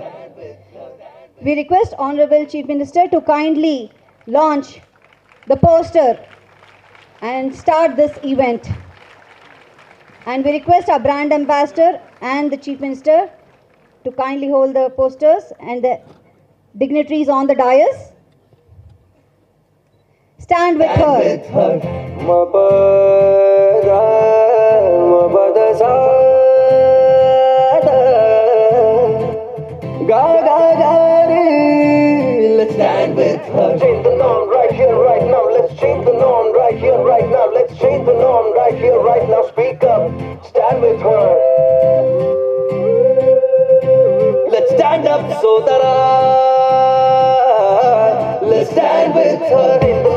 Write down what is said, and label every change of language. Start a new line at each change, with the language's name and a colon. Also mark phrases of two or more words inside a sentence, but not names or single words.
English: We request Honorable Chief Minister to kindly launch the poster and start this event. And we request our brand ambassador and the Chief Minister to kindly hold the posters and the dignitaries on the dais. Stand with her. With her. Mapada, mapada sa, ga ga ga re. Let's stand with her. Change the norm right here, right now. Let's change the norm right here, right now. Let's change the norm right here, right now. Speak up. Stand with her. Let's stand up, Sodara. Let's stand with her.